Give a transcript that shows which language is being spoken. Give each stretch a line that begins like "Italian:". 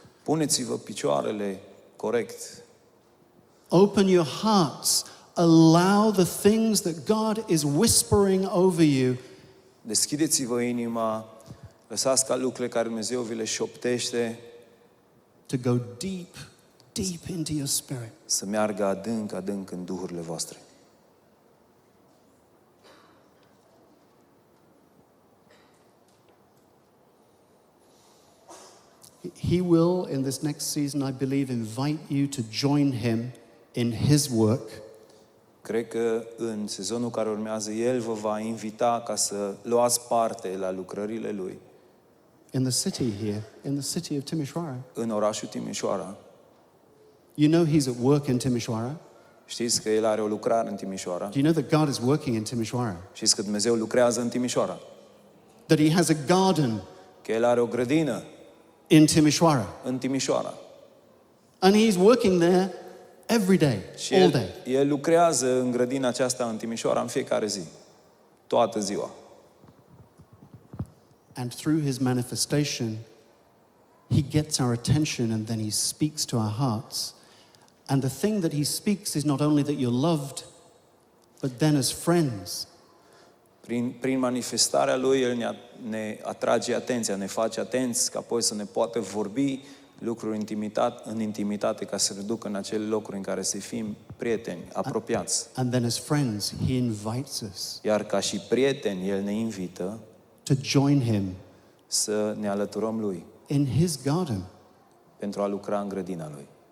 Romanian: Puneți-vă picioarele corect.
English: Open your hearts. Allow the things that God is whispering over you
Romanian: Deschideți-vă inima. Lăsați ca lucrurile care Dumnezeu vi le șoptește
English: to go deep, deep into your spirit.
Romanian: să meargă adânc, adânc în duhurile voastre.
English: He will, in this next season, I believe, invite you to join him in his work.
Romanian: Cred că în sezonul care urmează, El vă va invita ca să luați parte la lucrările Lui
English: In the city here, in the city of Timișoara.
Romanian: în orașul Timișoara.
English: You know he's at work in Timișoara.
Romanian: Știți că El are o lucrare în Timișoara?
English: Do you know that God is working in Timișoara?
Romanian: Știți că Dumnezeu lucrează în Timișoara?
English: That he has a garden
Romanian: Că El are o grădină
English: in Timișoara.
Romanian: în Timișoara.
English: And he's working there every day,
Romanian: Și
English: all day.
Romanian: el lucrează în grădina aceasta în Timișoara în fiecare zi. Toată ziua.
English: And through his manifestation, he gets our attention and then he speaks to our hearts. And the thing that he speaks is not only that you're loved, but then as friends.
Romanian: Prin manifestarea Lui, El ne atrage atenția, ne face atenți, ca apoi să ne poată vorbi lucruri în intimitate, ca să ne ducă în acele locuri în care să fim prieteni, apropiați.
English: And then as friends, he invites us
Romanian: Iar ca și prieteni, El ne invită
English: to join him
Romanian: să ne alăturăm Lui
English: in his garden.
Romanian: pentru a lucra în grădina Lui.